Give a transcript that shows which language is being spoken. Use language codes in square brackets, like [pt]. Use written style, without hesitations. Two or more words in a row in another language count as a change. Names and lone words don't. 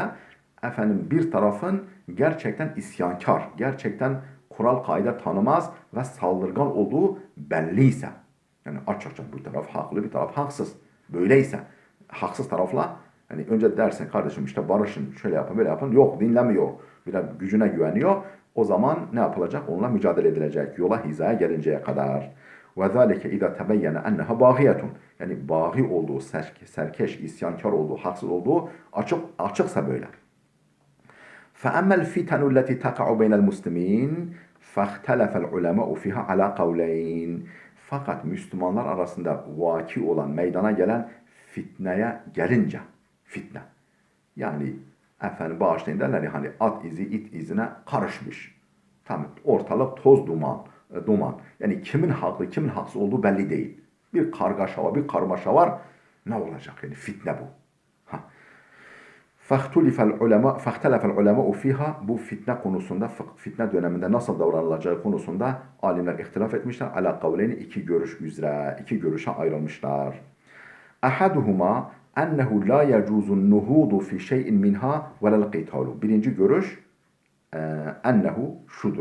[tr] Efendim bir tarafın gerçekten isyankar, gerçekten kural kaide tanımaz ve saldırgan olduğu belliyse. Yani açıkça bir taraf haklı, bir taraf haksız. Böyleyse, haksız tarafla Hani önce dersin kardeşim işte barışın, şöyle yapın, böyle yapın. Yok, dinlemiyor. Biraz gücüne güveniyor. O zaman ne yapılacak? Onunla mücadele edilecek. Yola hizaya gelinceye kadar. [ar] وَذَٰلِكَ اِذَا تَبَيَّنَ اَنَّهَا بَاغِيَةٌ [tr] Yani bağî olduğu, serkeş, isyankar olduğu, haksız olduğu açıksa böyle. [ar] فأما الفتن التي تقع بين المسلمين فاختلف العلماء فيها على قولين. [tr] Fakat Müslümanlar arasında vaki olan, meydana gelen fitneye gelince, fitne. Yani efendim bağışlayın derler ya hani at izi it izine karışmış. Tamam, ortalık toz duman, duman. Yani kimin haklı, kimin haksız olduğu belli değil. Bir kargaşa var, bir karmaşa var. Ne olacak yani fitne bu. Ha. [ar] فَاخْتَلَفَ الْعُلَمَاءُ فِيهَا [tr] Bu fitne konusunda, fitne döneminde nasıl davranılacağı konusunda alimler ihtilaf etmişler. [ar] على قولين [tr] iki görüş üzere, iki görüşe ayrılmışlar. [ar] أحدهما أنه لا يجوز النهوض في شيء منها ولا القتال. [tr] Birinci görüş ennehu şudur.